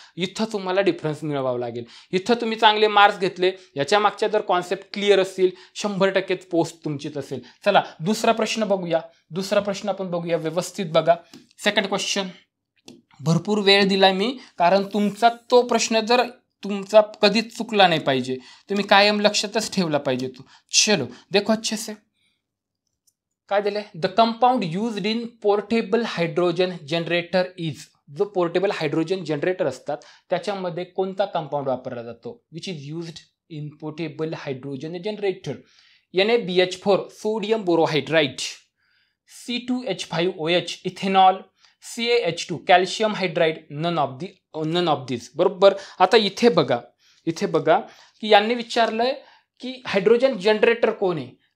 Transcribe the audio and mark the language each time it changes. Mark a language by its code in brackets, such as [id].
[mr] इथं तुम्हाला डिफरन्स मिळवावं लागेल. इथं तुम्ही चांगले मार्क्स घेतले, याच्या मागच्या जर कॉन्सेप्ट क्लिअर असतील 100% पोस्ट तुमचीच असेल. चला दुसरा प्रश्न बघूया. दुसरा प्रश्न आपण बघूया, व्यवस्थित बघा. Second question. भरपूर वेळ दिलाय मी, कारण तुमचा तो प्रश्न जर तुमचा कधीच चुकला नाही पाहिजे, तुम्ही कायम लक्षातच ठेवला पाहिजे तो. [hi] चलो देखो अच्छे से. [mr] काय दिलंय? [en] The compound used in portable hydrogen generator is. [mr] जो पोर्टेबल हायड्रोजन जनरेटर असतात त्याच्यामध्ये कोणता कंपाऊंड वापरला जातो? [en] Which is used in portable hydrogen generator. [mr] NaBH4 sodium borohydride, C2H5OH ethanol, CaH2 calcium hydride, [en] None of this. [mr] बरोबर. आता इथे बघा की यांनी विचारलंय की हायड्रोजन जनरेटर कोण आहे.